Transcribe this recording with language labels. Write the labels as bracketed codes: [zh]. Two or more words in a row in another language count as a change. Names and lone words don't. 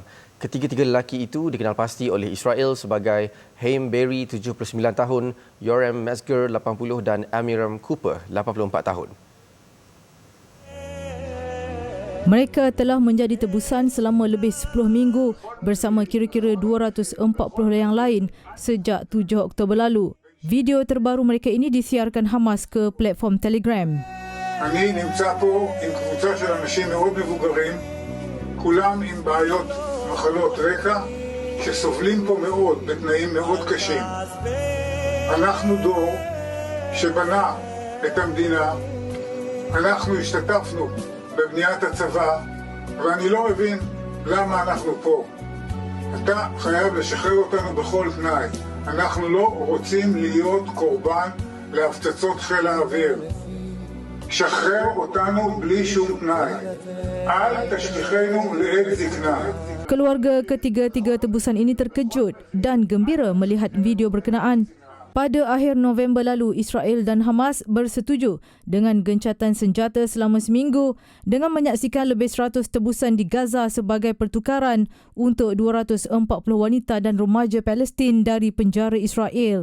[ms] Ketiga-tiga lelaki itu dikenal pasti oleh Israel sebagai Haim Berry, 79 tahun, Yoram Metzger, 80 dan Amiram Cooper, 84 tahun. Mereka telah menjadi tebusan selama lebih 10 minggu bersama kira-kira 240 yang lain sejak 7 Oktober lalu. Video terbaru mereka ini disiarkan Hamas ke platform Telegram. [he] אני נמצא פה עם קבוצה של אנשים מאוד מבוגרים, כולם עם בעיות מחלות רקע שסובלים פה מאוד בתנאים מאוד קשים. אנחנו דור שבנה את המדינה, אנחנו השתתפנו בבניית הצבא, ואני לא מבין למה אנחנו פה. אתה חייב לשחרר אותנו בכל תנאי. אנחנו לא רוצים להיות קורבן להפצצות חיל האוויר. שחרר אותנו בלי שום תנאי. אל תשליכנו לעת זקנה. [ms] Keluarga ketiga-tiga tebusan ini terkejut dan gembira melihat video berkenaan. Pada akhir November lalu, Israel dan Hamas bersetuju dengan gencatan senjata selama seminggu dengan menyaksikan lebih 100 tebusan di Gaza sebagai pertukaran untuk 240 wanita dan remaja Palestin dari penjara Israel.